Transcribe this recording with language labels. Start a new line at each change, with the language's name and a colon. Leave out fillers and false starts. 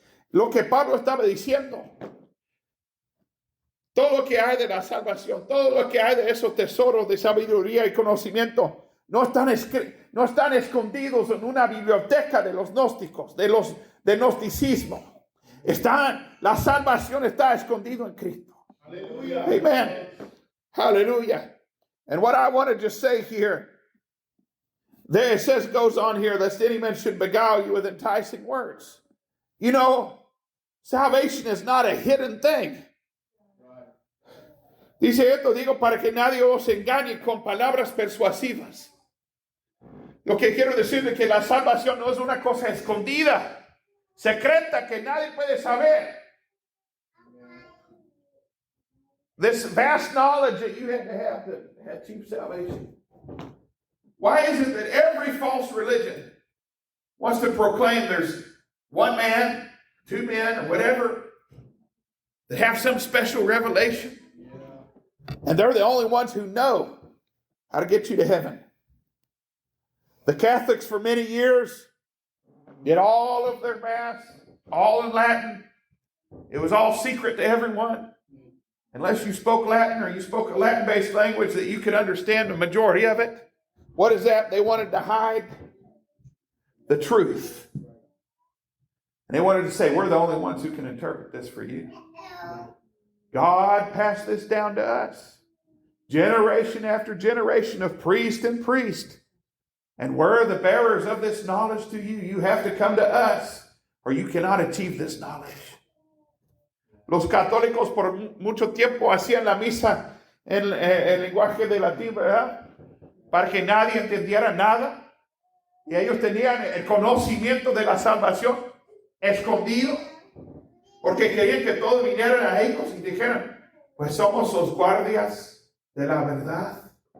Spanish: Lo que Pablo estaba diciendo, todo lo que hay de la salvación, todo lo que hay de esos tesoros de sabiduría y conocimiento, no están escondidos en una biblioteca de los gnósticos, del gnosticismo. La salvación está escondida en Cristo. Hallelujah. Amen. Hallelujah.
English: And what I want to just say here, there it says, goes on here, lest any man should beguile you with enticing words. You know, salvation is not a hidden thing.
Spanish: Dice esto, digo, para que nadie os engañe con palabras persuasivas. Lo que quiero decir es que la salvación no es una cosa escondida, secreta, que nadie puede saber.
English: This vast knowledge that you had to have to achieve salvation. Why is it that every false religion wants to proclaim there's one man, two men, or whatever, that have some special revelation? And they're the only ones who know how to get you to heaven. The Catholics for many years did all of their mass, all in Latin. It was all secret to everyone. Unless you spoke Latin or you spoke a Latin-based language that you could understand the majority of it. What is that? They wanted to hide the truth. And they wanted to say, we're the only ones who can interpret this for you. God passed this down to us. Generation after generation of priest and priest. And we're the bearers of this knowledge to you. You have to come to us, or you cannot achieve this knowledge.
Spanish: Los católicos por mucho tiempo hacían la misa en el lenguaje de latín, ¿verdad? Para que nadie entendiera nada. Y ellos tenían el conocimiento de la salvación escondido, porque querían que todos vinieran a ellos y dijeran, pues somos los guardias de la verdad.